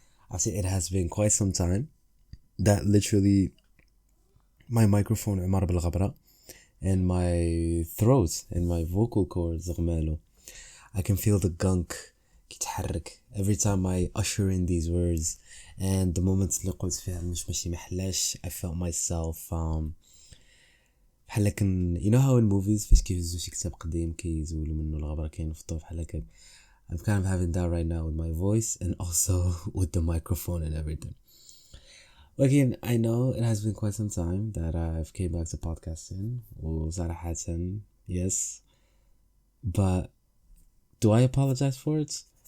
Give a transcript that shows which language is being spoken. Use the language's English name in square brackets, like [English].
[English] I say it has been quite some time that literally my microphone [Arabic] عمر بالغبرة [English] and my throat and my vocal cords [Arabic] غمالو. [English] I can feel the gunk [Arabic] كيتحرك [English] every time I usher in these words. And the moments [Arabic] اللي قلت فيها مش محلاش [English] I felt myself [Arabic] بحال كن [English] you know how in movies [Arabic] فاش كيهزو شي كتاب قديم كيزولوا منه الغبرة كينفطوا بحال هكا. [English] I'm kind of having that right now with my voice and also with the microphone and everything. Again, I know it has been quite some time that I've came back to podcasting. [Arabic] وصراحة [English] yes, but do I apologize for it?